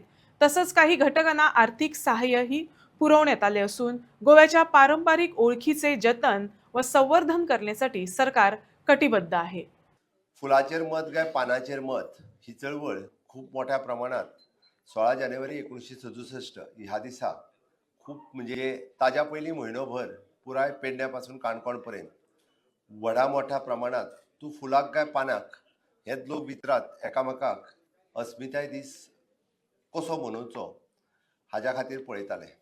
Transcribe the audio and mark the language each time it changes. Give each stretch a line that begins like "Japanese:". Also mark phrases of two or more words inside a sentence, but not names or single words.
Marathi: तसंच काही घटकांना आर्थिक सहाय्यही पुरवण्यात आले असून गोव्याच्या पारंपरिक ओळखीचे जतन व संवर्धन करण्यासाठी सरकार कटिबद्ध आहे.
Konkani: फुलाचेर मत काय पानाचेर मत ही चळवळ खूप मोठ्या प्रमाणात 16 जानेवारी 1967 ह्या दिसा खूप म्हणजे ताज्या पयलीं म्हयनोभर पुराय पेडण्यापासून काणकोणपर्यंत व्हडा मोठ्या प्रमाणात तूं फुलाक काय पानाक हेच लोक भितरात एकामेकाक अस्मिताय दीस कसो मनोवचो हाज्या खातीर पळयताले.